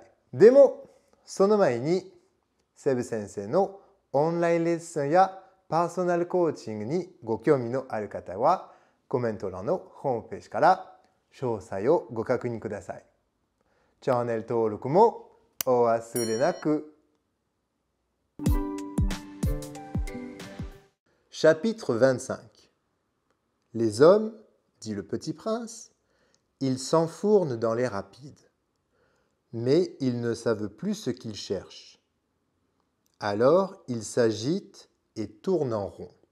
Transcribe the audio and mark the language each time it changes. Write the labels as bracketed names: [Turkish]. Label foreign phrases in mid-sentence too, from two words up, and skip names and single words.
[Japanese] でも、その前に、セブ先生のオンラインレッスンやパーソナルコーチングにご興味のある方は、コメント欄のホームページから詳細をご確認ください。チャンネル登録もお忘れなく。Chapitre 25. [French] Les hommes, dit le petit prince, ils s'enfournent dans les rapides, mais ils ne savent plus ce qu'ils cherchent. Alors ils s'agitent et tournent en rond.